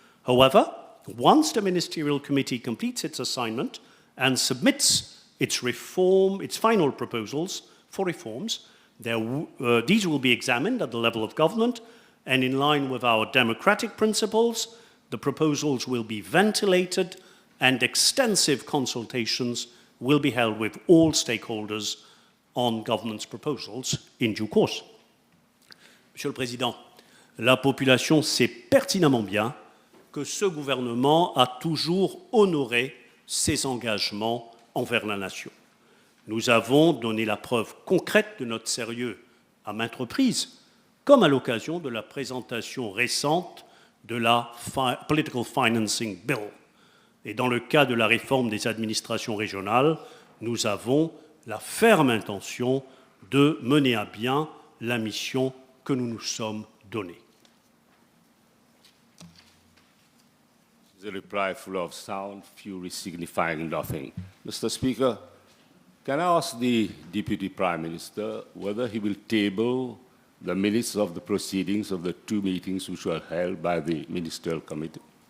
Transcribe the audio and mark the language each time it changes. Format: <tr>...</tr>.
<en>However, once the Ministerial Committee completes its assignment and submits its final proposals for reforms, these will be examined at the level of government, and in line with our democratic principles, the proposals will be ventilated and extensive consultations will be held with all stakeholders on government's proposals in due course.</en> <fr>Monsieur le Président, la population sait pertinemment bien que ce gouvernement a toujours honoré ses engagements envers la nation. Nous avons donné la preuve concrète de notre sérieux à maintes reprises, comme à l'occasion de la présentation récente de la Political Financing Bill. Et dans le cas de la réforme des administrations régionales, nous avons la ferme intention de mener à bien la mission que nous nous sommes donnée.</fr> <en>The reply full of sound, fury signifying nothing. Mr. Speaker, can I ask the Deputy Prime Minister whether he will table the minutes of the proceedings of the two meetings which were held by the Ministerial Committee?</en>